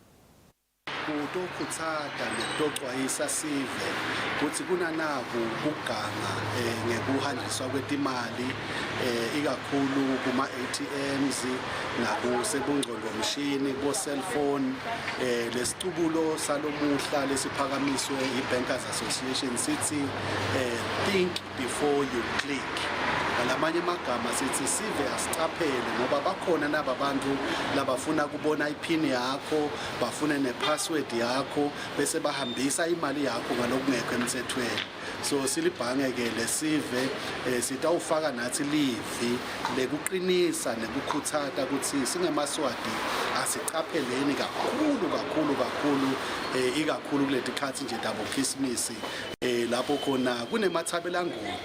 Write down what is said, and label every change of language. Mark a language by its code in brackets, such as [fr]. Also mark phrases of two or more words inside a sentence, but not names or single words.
[ss] Kutokhutsata nekutocwayisa sive kutsi kunanaku kuganga ngekuhanjiswa kwetimali ikakhulu kuma-ATMs nakusebungcondvomshini kubo-cellphone. Lesicubulo salomuhla lesiphakamiswe i-Bankers Association sithi [en] think before you click. [ss] Ngalamanye amagama sithi sive asicaphele ngoba bakhona naba bantu labafuna kubona iphini yakho, bafuna nepassword yakho bese bahambisa imali yakho ngalokungekho emthethweni. So silibhange ke lesive sitawufaka nathi livi lekuqinisa nekukhutsata ukuthi singemaswati asicapheleni kakhulu ikakhulu kuletikhathi nje tabo Khisimusi lapho khona kunemathabelangoti.